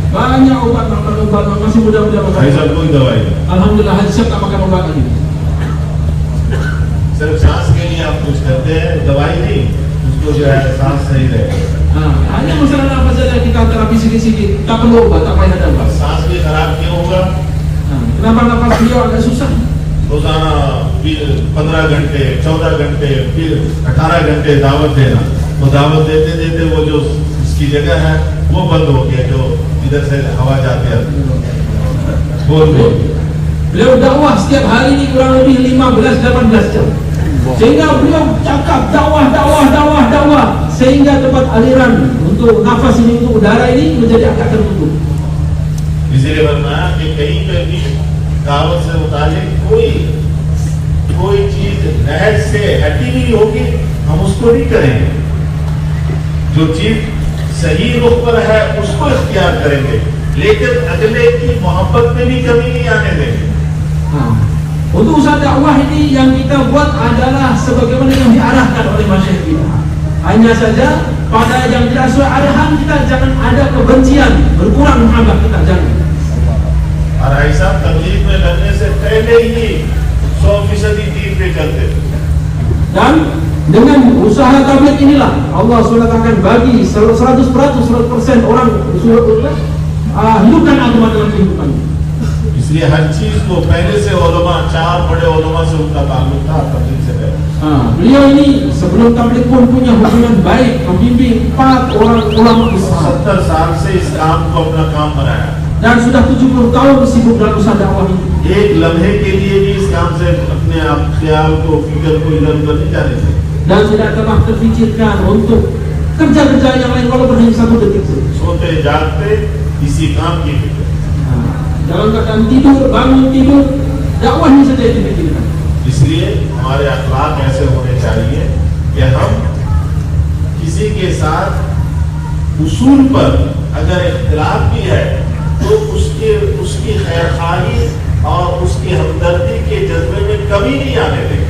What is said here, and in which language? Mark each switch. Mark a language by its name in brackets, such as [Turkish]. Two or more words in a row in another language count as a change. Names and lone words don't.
[Malay] Banyak obat masih muda-muda makan. [Hindi] भाई साहब कोई दवाई नहीं, [Malay] Alhamdulillah Haji Syab tak makan obat lagi. [Hindi] सिर्फ सांस के लिए आप कुछ करते हैं, दवाई नहीं, उसको जो है सांस सही रहे। [Malay] Hanya masalah nafas saja kita terapi sedikit-sedikit, tak perlu obat, tak payah ada obat. [Hindi] सांस भी खराब क्यों होगा? [Malay] Kenapa nafas beliau agak susah? [Hindi] रोजाना 15 घंटे 14 घंटे फिर 18 घंटे दावत देना, वो दावत देते देते वो जो इसकी जगह है वो बंद हो गया, जो इधर से हवा जाती है बोल बोल [Malay] Beliau dakwah setiap hari ini kurang lebih 15-18 jam. Sehingga beliau cakap dakwah sehingga tempat aliran untuk nafas ini, untuk udara ini menjadi agak tertutup. [Hindi] इसलिए वरना कि कहीं पे भी दावत से मुतालिक कोई चीज नहर से हटी नहीं होगी, हम उसको नहीं करेंगे। जो चीज सही रुख पर है उसको इख्तियार करेंगे, लेकिन अगले की मोहब्बत में भी कमी नहीं आने देंगे। [Malay] Untuk usaha dakwah ini yang kita buat adalah sebagaimana yang diarahkan oleh masyayikh kita. Hanya saja pada yang tidak sesuai arahan kita jangan ada kebencian, berkurang muhabbat kita, jangan. [Hindi] और ऐसा तकलीफ में लगने से पहले ही 100% दीन पे चलते। [Malay] Dan dengan usaha tabligh inilah Allah SWT akan bagi 100% orang hidupkan agama dalam kehidupannya. [Hindi] इसलिए हर चीज को पहले से उलमा, 4 बड़े उलमा से उनका ताल्लुक था तबलीग से पहले। [Malay] Beliau ini sebelum tabligh pun punya hubungan baik, membimbing 4 orang ulama besar. [Hindi] 70 साल से इस काम को अपना काम बनाया [Malay] Dan sudah 70 tahun sibuk dalam usaha dakwah ini. [Hindi] एक लम्हे के लिए भी इस काम से अपने आप ख्याल को, फिक्र को इधर उधर नहीं जाने थे। [Malay] Dan tidak pernah terfikirkan untuk kerja-kerja yang lain walaupun hanya 1 detik saja. [Hindi] सोते जागते इसी काम की फिक्र। [Malay] Dalam keadaan tidur, bangun tidur, dakwah ini saja yang dipikirkan. [Hindi] इसलिए हमारे अखलाक ऐसे होने चाहिए कि हम किसी के साथ उसूल पर अगर इख्तिलाफ भी है तो उसकी खैरखाही और उसकी हमदर्दी के जज्बे में कमी नहीं आने देंगे।